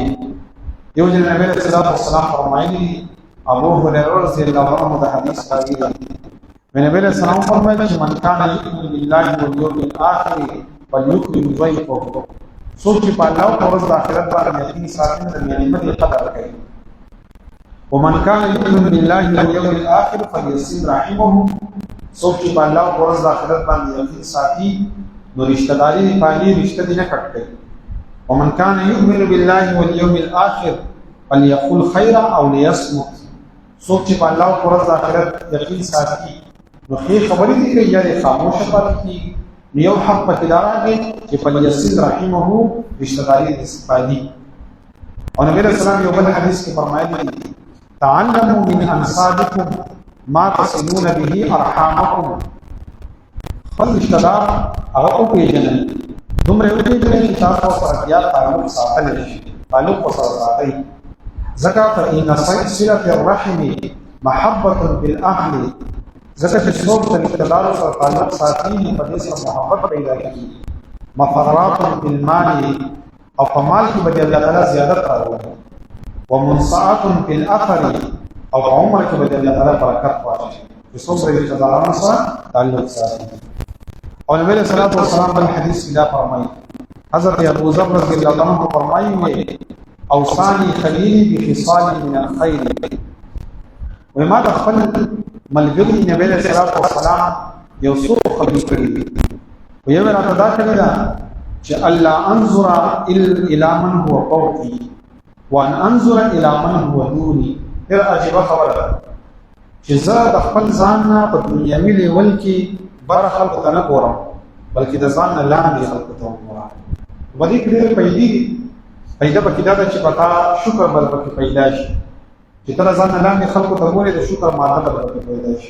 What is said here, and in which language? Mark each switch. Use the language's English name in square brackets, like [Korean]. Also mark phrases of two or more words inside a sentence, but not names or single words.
[Pashto] یو ځل نبی [Arabic] صلی الله علیه وسلم [Pashto] فرمایلی ابو هريره [Arabic] رضی الله عنه [Pashto] د حدیث راوی دی نبی [Arabic] علیہ السلام [Pashto] فرمایلی چې [Arabic] من کان یؤمن بالله والیوم الاخر فلیکرم ضیفه [Pashto] څوک چې په الله او ورځ د آخرت باندې یقین ساتي د نعمت قدر کوي. [Arabic] ومن کان یؤمن بالله والیوم الاخر فلیصل رحمه [Pashto] څوک چې په الله او ورځ د آخرت باندې یقین ساتي نو رشتہ داری پالي رشتہ دې نه کټ کوي. [Arabic] ومن کان یؤمن بالله والیوم الاخر فلیقل خیرا او لیصمت [Pashto] څوک چې په الله او ورځ د آخرت یقین ساتي نو ښې خبرې دي کوي یا خاموشه پاتې کیږي. یو حق پکې دا راغی چې [Arabic] فلیصل رحمه [Pashto] رشتہ داری پالي. او نبی رسول الله یو بل حدیث کې فرمایلی [Arabic] تعلموا من انصابكم ما تصلون به ارحامكم [Pashto] خپل رشتہ دار هغه او پیژنئ دومره یو پیژنئ چې تاسو سره بیا تعلق ساتلی شي تعلق سره ساتئ ځکه [Arabic] فإن صلة الرحم محبة بالأهل [Pashto] ځکه چې څوک د رشتہ دارو سره تعلق ساتي په دې سره محبت پیدا کیږي. [Arabic] مفرات بالمال [Pashto] او په مال کې به الله تعالی زیادت راوړي. [Arabic] ومنصات بالاثر [Pashto] او عمر کې به الله تعالی برکت واچي چې څوک د رشتہ دارانو سره تعلق ساتي. او نبی [Arabic] صلی الله علیه وسلم [Pashto] په حدیث کې دا فرمایي حضرت ابو ذر [Arabic] رضی الله عنه [Pashto] فرمایي [Arabic] اوصاني خليلي بخصال من الخير وما دخل [Pashto] ملګری نبی [Arabic] صلی الله علیه وسلم [Pashto] یو څو خبرې کړې وي او یو راته دا کړی دا چې [Arabic] الله انظر الى من هو فوقي وان انظر الى من هو دوني. [Pashto] ډېر عجیبه خبره ده چې زه د خپل ځان نه په دنیوي لیول کې بر خلکو ته نه ګورم بلکې د ځان نه لاندې خلکو ته وګورم. په دې کې ډېرې پیدا پکې دا ده چې په تا شکر بل پکې پیدا شي چې ته د ځان نه لاندې خلکو ته ګورې د شکر ماده بل پکې پیدا شي.